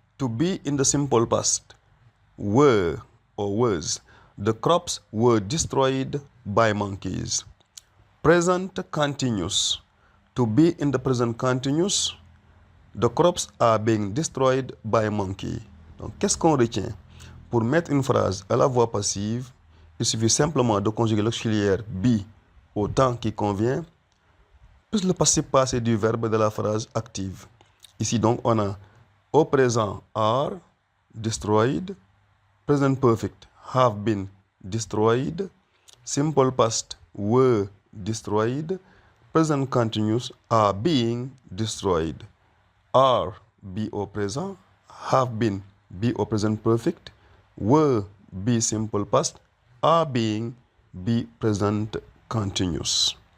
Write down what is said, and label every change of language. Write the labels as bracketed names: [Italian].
[English] To be in the simple past, were or was. The crops were destroyed by monkeys. Present continuous. To be in the present continuous, the crops are being destroyed by a monkey. [French] Donc, qu'est-ce qu'on retient? Pour mettre une phrase à la voix passive, il suffit simplement de conjuguer l'auxiliaire be au temps qui convient, plus le participe passé du verbe de la phrase active. Ici, donc, on a au présent [English] are destroyed, present perfect have been destroyed, simple past were destroyed, present continuous are being destroyed. Are be au présent, have been be au present perfect, were be simple past, are being be present continuous.